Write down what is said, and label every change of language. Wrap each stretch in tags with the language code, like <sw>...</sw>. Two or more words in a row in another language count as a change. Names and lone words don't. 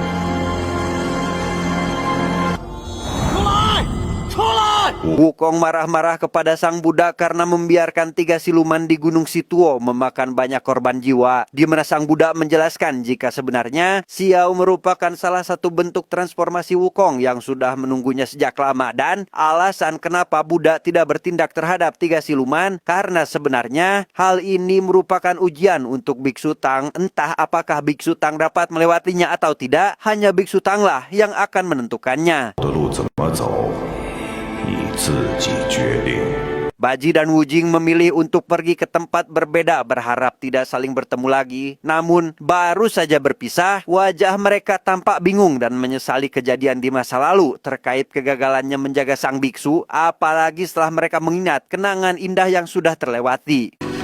<id>Wukong marah-marah kepada Sang Buddha karena membiarkan 3 siluman di Gunung Situo memakan banyak korban jiwa, di mana Sang Buddha menjelaskan jika sebenarnya Xiao merupakan salah satu bentuk transformasi Wukong yang sudah menunggunya sejak lama, dan alasan kenapa Buddha tidak bertindak terhadap 3 siluman karena sebenarnya hal ini merupakan ujian untuk Biksu Tang. Entah apakah Biksu Tang dapat melewatinya atau tidak, hanya Biksu Tanglah yang akan menentukannya.</id> <zh>的路怎么走，你自己决定。</zh> <id>Baji dan Wujing memilih untuk pergi ke tempat berbeda berharap tidak saling bertemu lagi. Namun baru saja berpisah, wajah mereka tampak bingung dan menyesali kejadian di masa lalu terkait kegagalannya menjaga sang biksu, apalagi setelah mereka mengingat kenangan indah yang sudah terlewati.</id>